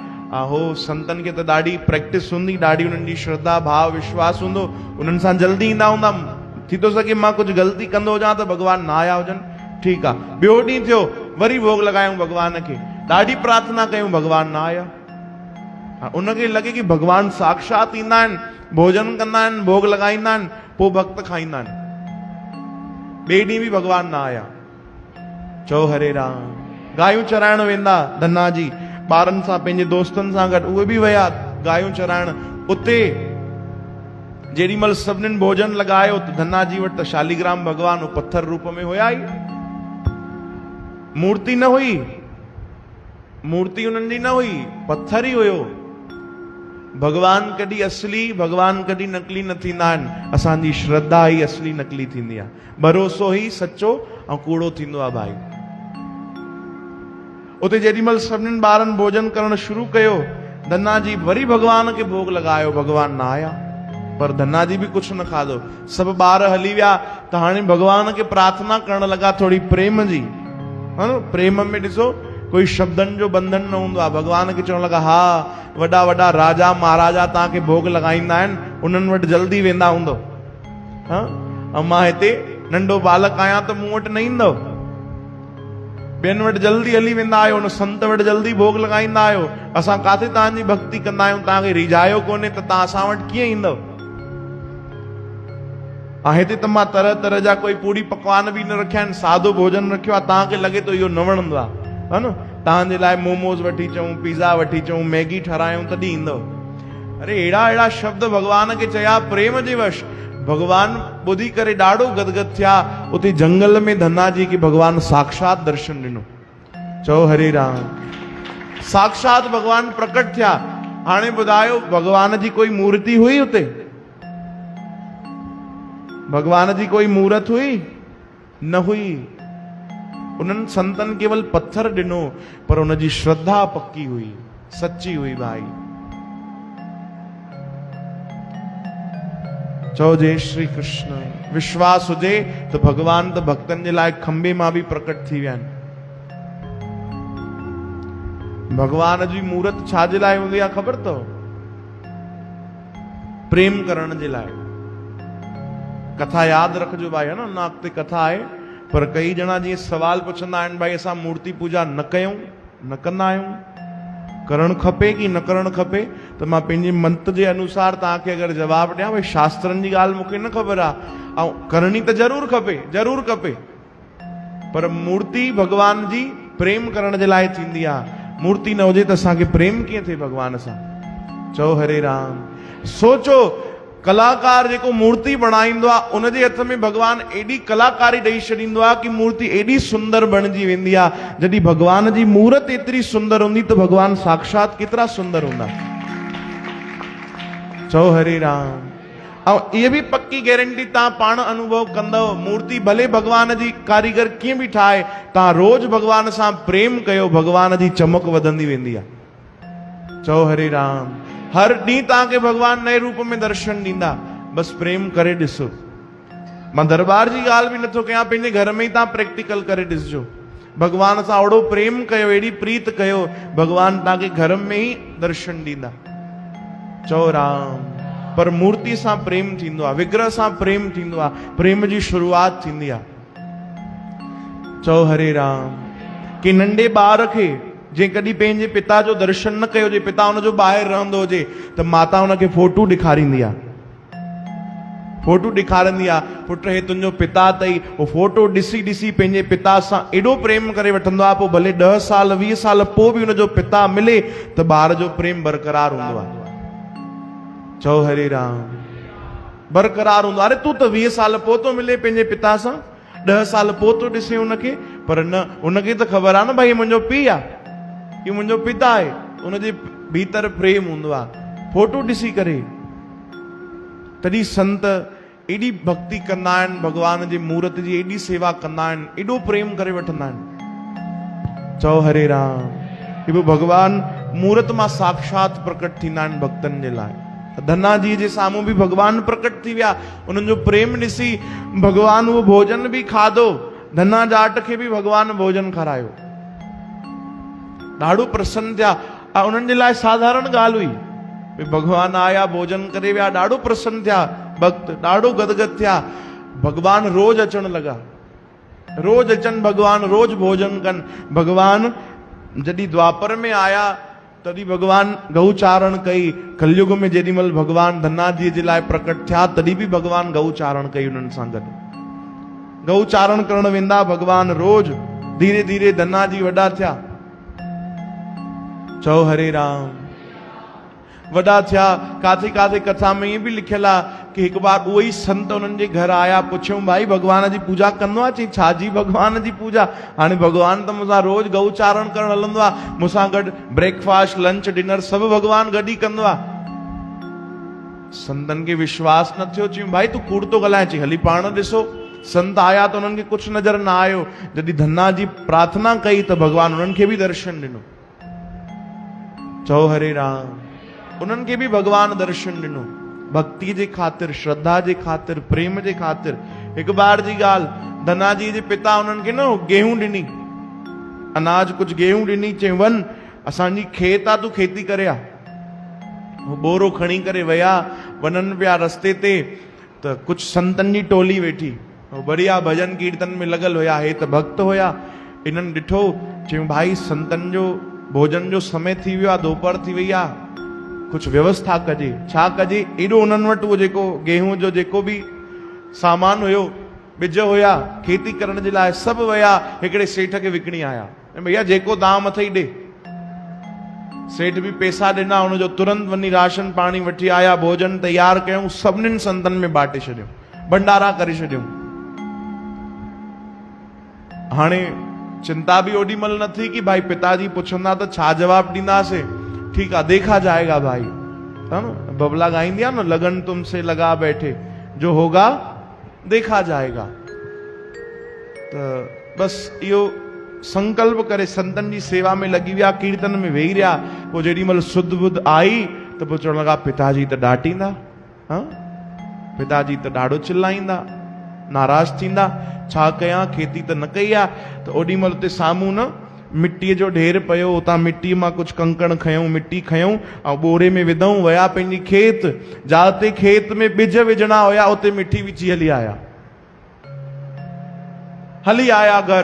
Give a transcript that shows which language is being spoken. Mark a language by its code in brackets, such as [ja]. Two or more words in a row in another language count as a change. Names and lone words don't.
[sd] हो संतन खे त ॾाढी प्रैक्टिस हूंदी, ॾाढी उन्हनि जी श्रद्धा भाव विश्वास हूंदो, उन्हनि सां जल्दी ईंदा हूंदा। थी थो सघे मां कुझु ग़लती कंदो हुजां त भगवान न आया हुजनि। ठीकु आहे। ॿियो ॾींहुं थियो, वरी भोग लॻायूं भगवान खे, ॾाढी प्रार्थना कयूं, भगवान न आया। उनखे लॻे कि भगवान साक्षात ईंदा आहिनि, भोजन कंदा आहिनि, भोग लॻाईंदा आहिनि, पोइ भक्त खाईंदा आहिनि। ॿिए ॾींहुं बि भगवान न आया। चओ हरे राम। गायूं चराइण वेंदा धन्ना जी, ॿारनि सां पंहिंजे दोस्तनि सां गॾु उहे बि विया गायूं चराइण। उते जेॾी महिल सभिनीनि भोजन लॻायो त धन्ना जी वटि त शालीग्राम भगवान पत्थर रूप में हुया ई, मूर्ति न हुई, मूर्ति उन्हनि जी न हुई, पत्थर ई हुयो। भगवान कॾहिं असली, भगवान कॾहिं नकली न थींदा आहिनि। असांजी श्रद्धा ई असली नकली थींदी आहे, भरोसो ई सचो ऐं कूड़ो थींदो आहे भाई। उते जेॾी महिल सभिनीनि ॿारनि भोजन करणु शुरू कयो, धन्ना जी वरी भगवान खे भोग लॻायो, भगवान न आया। पर धन्ना जी [hi] भी कुछ [sd] न खाधो। सब ॿार हली विया त हाणे भगवान के प्रार्थना करण लगा थोड़ी प्रेम जी, है न। प्रेम में ॾिसो कोई शब्दन जो बंधन न हूंदो आहे। भगवान के चवण लगा, हा वॾा वॾा राजा महाराजा तव्हांखे भोग लॻाईंदा आहिनि, उन्हनि वटि जल्दी वेंदा हूंदो। हाँ, ऐं मां हिते नंढो बालक आहियां त मूं वटि न ईंदव। ॿियनि वटि जल्दी हली वेंदा आहियो, उन संत वटि जल्दी भोग लॻाईंदा आहियो। असां काथे तव्हांजी भक्ति कंदा आहियूं, तव्हांखे रिझायो कोन्हे त तव्हां असां वटि कीअं ईंदव। हिते त मां तरह तरह जा कोई पूड़ी पकवान बि न रखिया आहिनि, सादो भोजन रखियो आहे। तव्हांखे लॻे थो इहो न वणंदो आहे, है न। तव्हांजे लाइ मोमोस वठी अचूं, पिज़्ज़ा वठी अचूं, मैगी ठारायूं तॾहिं ईंदव। अरे अहिड़ा अहिड़ा शब्द भगवान खे चया प्रेम जे वश। भगवान ॿुधी करे ॾाढो गदगद थिया। उते जंगल में धन्ना जी के भगवान साक्षात दर्शन ॾिनो। चओ हरे राम। साक्षात भगवान प्रकट थिया। हाणे ॿुधायो, भगवान जी कोई मूर्ति हुई उते? भगवान जी कोई मूर्त हुई? न हुई। उन्हनि संतन केवल पत्थर ॾिनो, पर उनजी श्रद्धा पक्की हुई, सच्ची हुई भाई। चओ जय श्री कृष्ण। विश्वास हुजे तो भगवान त भक्तन जे लाइ खंबे मां भी प्रकट थी विया आहिनि। भगवान जी मूर्त छाजे लाइ हूंदी आहे ख़बर अथव? प्रेम करण जे लाइ। कथा याद रखजो भाई, है ना। ना अॻिते कथा आहे, पर कई ॼणा जीअं सवाल पुछंदा आहिनि, भाई असां मूर्ति पूजा न कयूं, न कंदा आहियूं, करणु खपे कि न करणु खपे? त मां पंहिंजे मंत जे अनुसार तव्हांखे अगरि जवाबु ॾियां, भई शास्त्रनि जी ॻाल्हि मूंखे न ख़बर आहे, ऐं करणी त ज़रूरु खपे, ज़रूरु खपे। पर मूर्ति भगवान जी प्रेम करण जे लाइ थींदी आहे। मूर्ति न हुजे त असांखे प्रेम कीअं थिए भगवान सां? चओ हरे राम। सोचो, कलाकार जेको मूर्ति बणाईंदो आहे, उनजे हथ में भगवान एडी कलाकारी ॾेई छॾींदो आहे कि मूर्ति एडी सुंदर बणिजी वेंदी आहे। जॾहिं भगवान जी मूर्त एतिरी सुंदर हूंदी त भगवान साक्षात केतिरा सुंदर हूंदा। चओ हरे राम। ऐं इहा बि पक्की गारंटी तव्हां पाण अनुभव कंदव, मूर्ति भले भगवान जी कारीगर कीअं बि ठाहे, तव्हां रोज भगवान सां प्रेम कयो, भगवान जी चमक वधंदी वेंदी आहे। चओ हरे राम। हर ॾींहुं तव्हांखे भगवान नए रूप में दर्शन ॾींदा, बस प्रेम करे ॾिसो। मां दरबार जी ॻाल्हि बि नथो कयां, पंहिंजे घर में ई तव्हां प्रैक्टिकल करे ॾिसजो। भगवान सां ओड़ो प्रेम कयो, एड़ी प्रीत कयो, भगवान तव्हांखे घर में ई दर्शन ॾींदा। चओ राम। पर मूर्ति सां प्रेम थींदो आहे, विग्रह सां प्रेम थींदो आहे, प्रेम जी शुरूआत थींदी आहे। चओ हरे राम। कि नंढे ॿार खे जे कॾहिं पंहिंजे पिता जो दर्शन न कयो हुजे, पिता हुनजो ॿाहिरि रहंदो हुजे, त माता हुनखे फोटू ॾेखारींदी आहे। फोटू ॾेखारींदी आहे, पुट हे तुंहिंजो पिता अथई। उहो फोटो ॾिसी ॾिसी पंहिंजे पिता सां एॾो प्रेम करे वठंदो आहे, पोइ भले 10 साल 20 साल पोइ बि हुनजो पिता मिले त ॿार जो प्रेम बरक़रार हूंदो आहे। चओ हरे राम। बरक़रार हूंदो। अरे तूं त 20 साल पोइ तो मिले पंहिंजे पिता सां, 10 साल पोइ तो ॾिसे हुनखे, पर न, हुनखे त ख़बर आहे न भाई मुंहिंजो पीउ आहे, कि मुंहिंजो पिता आहे। उनजे भीतर प्रेम हूंदो आहे, फोटो ॾिसी करे। तॾहिं संत एॾी भक्ति कंदा आहिनि, भगवान जी मूर्त जी एॾी सेवा कंदा आहिनि, एॾो प्रेम करे वठंदा आहिनि। चओ हरे राम। हे भगवान मूर्त मां साक्षात प्रकट थींदा आहिनि भक्तनि जे लाइ। धन्ना जी जे साम्हूं बि भगवान प्रकट थी विया। उन्हनि जो प्रेम ॾिसी भगवान उहो भोजन बि खाधो। धन्ना जाट खे बि भगवान भोजन खारायो। ॾाढो प्रसन्न थिया। उन्हनि जे लाइ साधारण ॻाल्हि हुई, भगवान आया, भोजन करे विया, ॾाढो प्रसन्न थिया भक्त, ॾाढो गदगद थिया। भगवान रोज अचण लॻा, रोज अचनि भगवान, रोज भोजन कनि। भगवान जॾहिं द्वापर में आया तॾहिं भगवान गऊ चारण कई। कलयुग में जेॾी महिल भगवान धन्ना जी जे लाइ प्रकट थिया, तॾहिं बि भगवान गऊ चारण कई उन्हनि सां गॾु। गऊ चारण करण वेंदा भगवान रोज। धीरे धीरे धन्ना जी वॾा थिया। चओ हरे राम। वॾा थिया। काथे काथे कथा में [hi] ये भी [sd] लिखियल आहे कि हिकु बार उहो ई संत उन्हनि जे घर आया, पुछियो भाई भगवान जी पूजा कंदो आहे? चई छाजी भगवान जी पूजा? हाणे भगवान त मूंसां रोज गऊ चारण करण हलंदो आहे, मूंसां गॾु [en] breakfast lunch dinner [sd] सभु भगवान गॾु ई कंदो आहे। संतन खे विश्वास न थियो। चयूं भाई तूं कूड़ थो ॻाल्हाए। चई हली पाण ॾिसो। संत आया त उन्हनि खे कुझु नज़र न आयो। जॾहिं धन्ना जी प्रार्थना कई त भगवान उन्हनि खे बि दर्शन ॾिनो। चओ हरे राम। उन्हनि खे बि भगवान दर्शन ॾिनो। भक्ति जे खातिर, श्रद्धा जे खातिर, प्रेम जे खातिर। [hi] एक बार [sd] जी गाल, धना जी जे पिता उन्हनि खे न गेहूं ॾिनी, अनाज कुछ गेहूं ॾिनी, चई वन असांजी खेत आ, तू खेती करे आ। वो बोरो खणी करे वया, वनन पिया रस्ते ते, त कुछ संतन जी टोली वेठी, बढ़िया भजन कीर्तन में लगल हुया, हे त भक्त हुया। इन्हनि ॾिठो, चयूं भाई संतन जो भोजन जो समय थी वियो आहे, दोपहर थी वई आहे, कुछ व्यवस्था कजे। छा कजे? एॾो उन्हनि वटि उहो जेको गेहूं जो जेको बि सामान हुयो, बिज हुया खेती करण जे लाइ, सभु वया हिकिड़े सेठ खे विकिणी आया। भैया जेको दाम अथई ॾे। सेठ बि पैसा ॾिना, हुनजो तुरंत वञी राशन पाणी वठी आया, भोजन तैयार कयूं, सभिनीनि संतनि में बांटे छॾियूं, भंडारा करे छॾियूं। हाणे चिंता भी ओडी मल न थी कि भाई पिताजी पुछंदा तो छा जवाब ॾींदासीं। [hi] ठीक है, देखा जाएगा भाई, है ना, [sd] बबला गाईंदी आहे न, [hi] लगन तुमसे लगा बैठे, जो होगा देखा जाएगा। [sd] तो बस इहो संकल्प करे संतन जी सेवा में लगी विया, कीर्तन में वेही रहा। पोइ जेॾी महिल सुध बुध आई तो पोइ चवण लगा, पिताजी तो डांटींदा, हाँ पिताजी तो ॾाढो चिल्लाईंदा, नाराज थींदा, छा कयां, खेती तो न कई आहे। तो ओॾी महिल उते साम्हूं न मिट्टीअ जो ढेर पियो, उतां मिट्टी मां कुछ कंकण खयूं, मिट्टी खयूं ऐं बोरे में विधऊं, वया पंहिंजी खेत, जाते खेत में बिज विझणा हुया उते मिट्टी विझी हली आया घर।